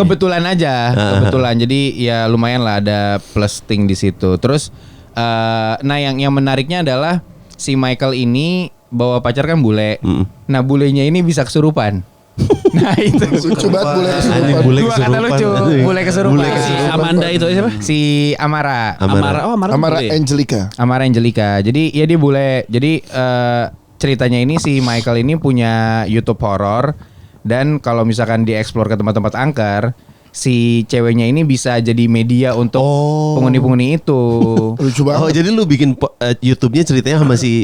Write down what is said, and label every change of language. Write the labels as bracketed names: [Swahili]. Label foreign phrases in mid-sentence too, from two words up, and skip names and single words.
[Indonesian] Kebetulan aja, kebetulan. Jadi ya lumayan lah ada [English] plus thing [Indonesian] di situ. Terus nah yang menariknya adalah si Michael ini bawa pacar kan bule. Nah, bulenya ini bisa kesurupan. Nah, itu. lucu banget boleh Anjing, kesurupan. bule Dua kata kesurupan. lucu, Anjing. bule kesurupan. Bule Si Amanda itu siapa? Si Amara. Amara. Oh, Amara. Amara boleh. Angelica. Amara Angelica. Jadi ya dia bule. Jadi ceritanya ini si Michael ini punya YouTube horor, dan kalau misalkan dieksplor ke tempat-tempat angker, si ceweknya ini bisa jadi media untuk penghuni-penghuni itu. Lucu banget. Oh, jadi lu bikin YouTube-nya ceritanya sama si